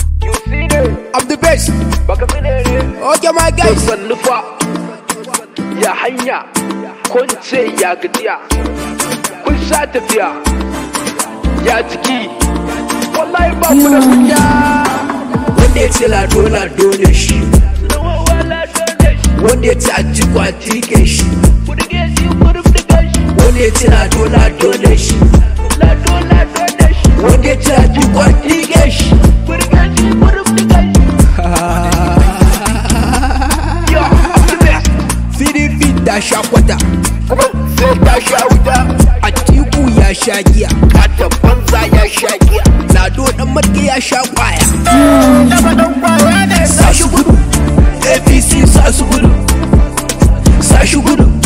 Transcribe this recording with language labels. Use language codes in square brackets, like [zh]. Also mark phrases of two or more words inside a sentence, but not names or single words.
[en] You see them? I'm the best. [ha] Baka fi ne ne? [en] Okay, my guys. [ha] Kun sannu fa? Ya hanya? Kun ce ya gajiya? Kun sha tafiya? Ya jiki? Wallahi ba ku da kunya. Wanda ya ce Lado, Lado ne shi. Wanda ya ce Atiku, Atiku shi. Wanda ya ce Lado, Lado ne shi. Wanda ya ce Atiku, Atiku shi. [en] Yo, I'm the best. [ha] C D P ta sha kwata. Kuma sai ta sha wuta. Atiku ya sha giya. Kata banza ya sha giya. Lado dan marke ya sha kwaya. Dama dan kwaya ne. Sa shi gudu. A P C sa su gudu. Sa shi gudu.